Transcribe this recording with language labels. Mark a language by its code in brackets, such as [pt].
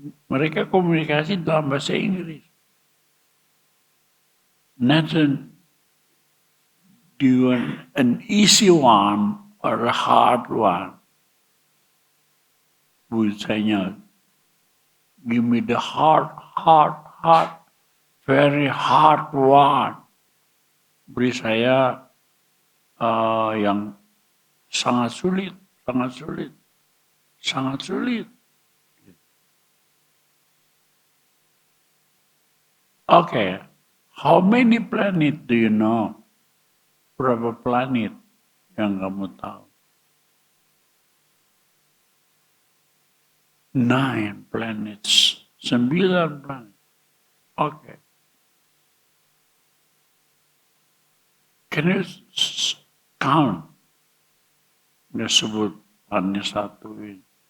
[id] Mereka komunikasi dalam bahasa Inggris. [en] Nathan, do you want an easy one or a hard one? Busanya, give me the hard, very hard one. [id] Beri saya yang sangat sulit. [en] Okay, how many planet do you know? [id] Berapa planet yang kamu tahu? [en] 9 planets, 9 planet. Okay. Can you count? [id] Dia sebut hanya satu ini.